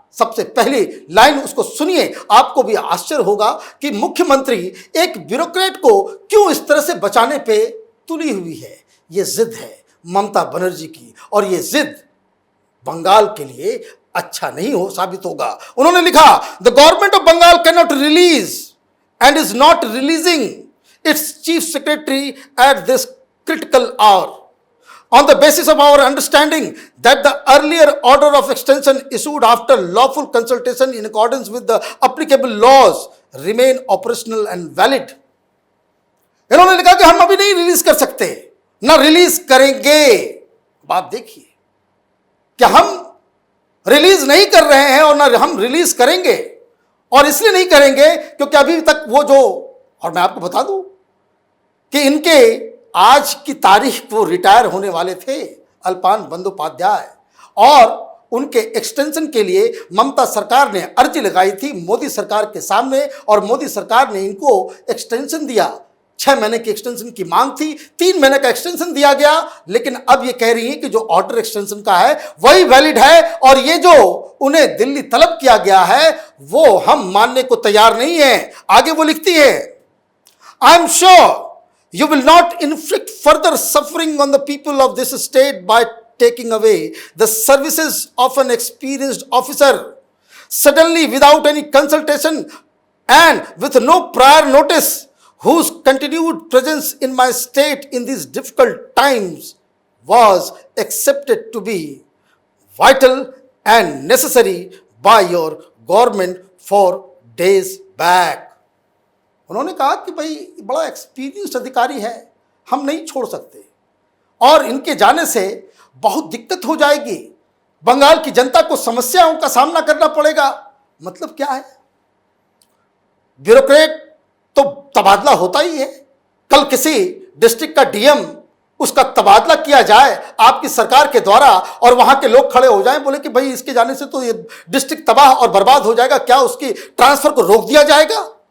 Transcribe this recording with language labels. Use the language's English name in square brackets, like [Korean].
[Hindi] सबसे पहली लाइन उसको सुनिए, आपको भी आश्चर्य होगा कि मुख्यमंत्री एक ब्यूरोक्रेट को क्यों इस तरह से बचाने पे तुली हुई है। यह जिद है ममता बनर्जी की, और यह जिद बंगाल के लिए अच्छा नहीं हो साबित होगा। उन्होंने लिखा, [English] The government of Bengal can not release and is not releasing its chief secretary at this critical hour on the basis of our understanding that the earlier order of extension issued after lawful consultation in accordance with the applicable laws remain operational and valid। [Hindi] इन्होंने लिखा कि हम अभी नहीं release कर सकते, ना release करेंगे। बात देखिए, क्या हम रिलीज नहीं कर रहे हैं और ना हम रिलीज करेंगे, और इसलिए नहीं करेंगे क्योंकि अभी तक वो जो, और मैं आपको बता दूं कि इनके आज की तारीख वो रिटायर होने वाले थे अल्पान बंदोपाध्याय, और उनके एक्सटेंशन के लिए ममता सरकार ने अर्जी लगाई थी मोदी सरकार के सामने, और मोदी सरकार ने इनको एक्सटेंशन दिया। 6 महीने की एक्सटेंशन की मांग थी, 3 महीने का एक्सटेंशन दिया गया, लेकिन अब ये कह रही है कि जो ऑर्डर एक्सटेंशन का है वही वैलिड है, और ये जो उन्हें दिल्ली तलब किया गया है वो हम मानने को तैयार नहीं है। आगे वो लिखती है, [English] I am sure you will not inflict further suffering on the people of this state by taking away the services of an experienced officer suddenly without any consultation and with no prior notice, whose continued presence in my state in these difficult times was accepted to be vital and necessary by your government for days back। [Hindi] उन्होंने कहा कि भाई बड़ा experienced अधिकारी है, हम नहीं छोड़ सकते, और इनके जाने से बहुत दिक्कत हो जाएगी, बंगाल की जनता को समस्याओं का सामना करना पड़ेगा। मतलब क्या है? ब्यूरोक्रेट तो तबादला होता ही है। कल किसी डिस्ट्रिक्ट का डीएम, उसका तबादला किया जाए आपकी सरकार के द्वारा, और वहां के लोग खड़े हो जाएं, बोले कि भाई इसके जाने से तो ये डिस्ट्रिक्ट तबाह और बर्बाद हो जाएगा, क्या उसकी ट्रांसफर को रोक दिया जाएगा?